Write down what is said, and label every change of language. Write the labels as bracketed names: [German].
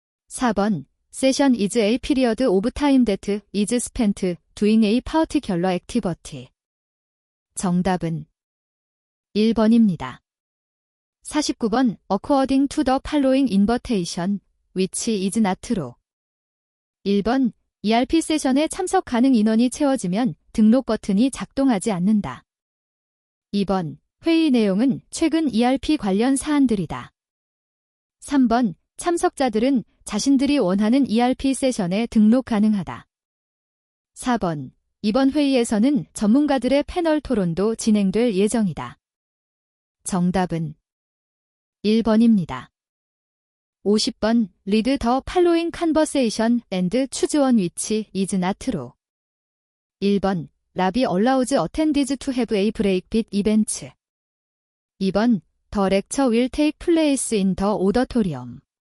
[Korean] 4번, [English] session is a period of time that is spent doing a particular activity. [Korean] 정답은 1번입니다. 49번, [English] according to the following invitation, which is not true. [Korean] 1번, ERP 세션에 참석 가능 인원이 채워지면 등록 버튼이 작동하지 않는다. 2번, 회의 내용은 최근 ERP 관련 사안들이다. 3번, 참석자들은 자신들이 원하는 ERP 세션에 등록 가능하다. 4번, 이번 회의에서는 전문가들의 패널 토론도 진행될 예정이다. 정답은 1번입니다. 50번, [English] read the following conversation and choose one which is not true. [Korean] 1번, [English] Ravi allows attendees to have a break between events. [Korean] 2번, [English] the lecture will take place in the auditorium.